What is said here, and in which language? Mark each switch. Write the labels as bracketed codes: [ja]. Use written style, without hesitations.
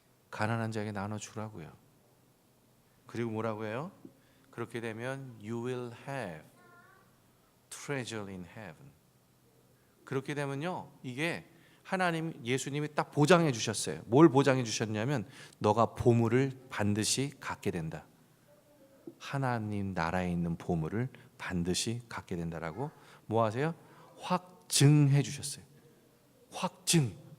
[ko] 가난한 자에게 나눠주라고요. 그리고 뭐라고 해요? 그렇게 되면 [en] you will have treasure in heaven. [ko] 그렇게 되면요, 이게 하나님, 예수님이 딱 보장해 주셨어요. 뭘 보장해 주셨냐면 너가 보물을 반드시 갖게 된다. 하나님 나라에 있는 보물을 반드시 갖게 된다라고 뭐 하세요? 확증해 주셨어요. 확증.